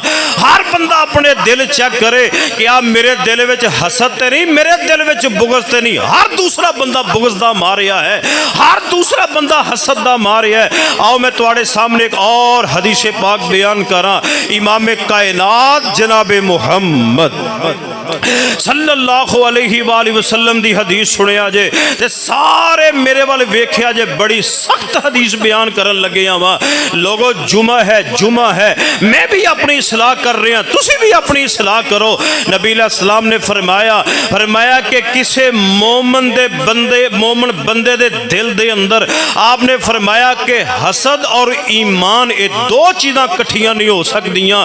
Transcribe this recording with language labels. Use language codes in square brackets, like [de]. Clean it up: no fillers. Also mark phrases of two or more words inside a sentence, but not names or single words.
[pa] ਹਰ ਬੰਦਾ ਆਪਣੇ ਦਿਲ ਚੈੱਕ ਕਰੇ ਕਿ ਆ ਮੇਰੇ ਦਿਲ ਵਿੱਚ ਹਸਦ ਤੇ ਨਹੀਂ, ਮੇਰੇ ਦਿਲ ਵਿੱਚ ਬੁਗ਼ਜ਼ ਤੇ ਨਹੀਂ। ਹਰ ਦੂਸਰਾ ਬੰਦਾ ਬੁਗ਼ਜ਼ ਦਾ ਮਾਰਿਆ ਹੈ, ਹਰ ਦੂਸਰਾ ਬੰਦਾ ਹਸਦ ਦਾ ਮਾਰਿਆ ਹੈ। ਆਓ ਮੈਂ ਤੁਹਾਡੇ ਸਾਮ੍ਹਣੇ ਇੱਕ ਹੋਰ ਹਦੀਸ ਪਾਕ ਬਯਾਨ ਕਰਾਂ। ਇਮਾਮ ਕਾਇਨਾਤ ਜਨਾਬ ਮੁਹੰਮਦ [ar] صلى الله عليه وسلم [pa] ਦੀ ਹਦੀਸ ਸੁਣਿਆ ਜੇ ਤੇ ਸਾਰੇ ਮੇਰੇ ਵੱਲ ਵੇਖਿਆ ਜੇ, ਬੜੀ ਸਖ਼ਤ ਹਦੀਸ ਬਯਾਨ ਕਰਨ ਲੱਗੇ ਵਾਂ। ਲੋਕੋ ਜੁਮਾ ਹੈ ਮੈਂ ਵੀ ਆਪਣੀ ਇਸਲਾਹ ਕਰ ਰਿਹਾ, ਤੁਸੀਂ ਵੀ ਆਪਣੀ ਇਸਲਾਹ ਕਰੋ। ਨਬੀ ਅਲੈਹਿੱਸਲਾਮ ਨੇ ਫ਼ਰਮਾਇਆ ਕਿ ਕਿਸੀ ਮੋਮਨ ਬੰਦੇ ਦੇ ਦਿਲ ਦੇ ਅੰਦਰ ਆਪਨੇ ਫ਼ਰਮਾਇਆ ਕਿ ਹਸਦ ਔਰ ਈਮਾਨ ਇਹ ਦੋ ਚੀਜ਼ਾਂ ਕੱਠੀਆਂ ਨਹੀਂ ਹੋ ਸਕਦੀਆਂ।